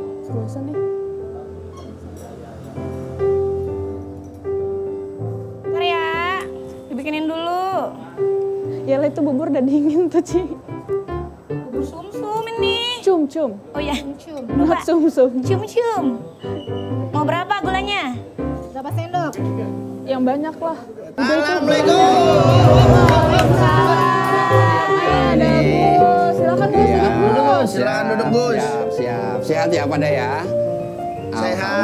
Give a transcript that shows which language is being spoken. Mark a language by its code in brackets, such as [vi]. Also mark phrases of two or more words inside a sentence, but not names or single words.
[id] bosan nih. Ntar ya, dibikinin dulu. Ya lah, itu bubur udah dingin tuh, Ci. Bubur sumsum ini. Cum. Oh ya, Not sum-sum. cium-cium. Mau berapa gulanya? Berapa sendok? Yang banyak lah. Assalamualaikum. Ada Gus. Silakan Gus, duduk Gus. Silakan duduk Gus. Siap. Sehat ya pada ya? Sehat.